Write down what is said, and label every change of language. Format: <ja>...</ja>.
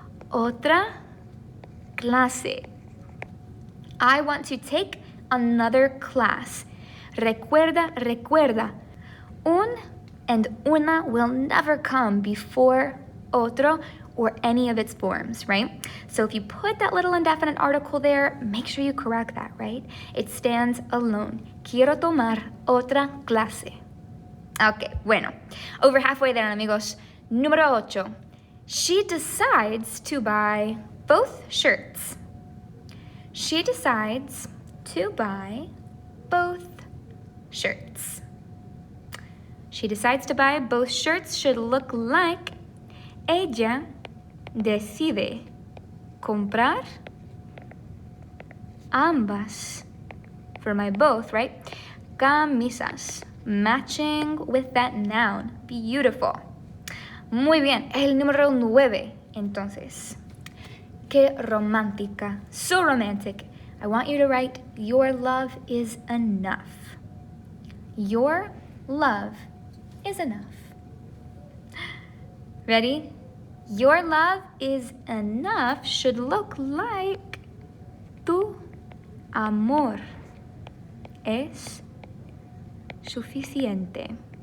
<es>Otra clase.</es> <en>I want to take another class.</en> <es>Recuerda.</es> <en>Un and una will never come before otro or any of its forms, right? So if you put that little indefinite article there, make sure you correct that, right? It stands alone.</en> <es>Quiero tomar otra clase.</es> <en>Okay, bueno. Over halfway there, amigos.</en> <es>Número 8.</es> <en>She decides to buy both shirts. She decides to buy both shirts. She decides to buy both shirts should look like</en> <es>ella decide comprar ambas,</es> <en>for my both, right? Camisas, matching with that noun. Beautiful.</en> <es>Muy bien, el número 9, entonces. Qué romántica,</es> <en>so romantic. I want you to write, your love is enough. Your love is enough. Ready? Your love is enough should look like</en> <es>tu amor es suficiente.</es>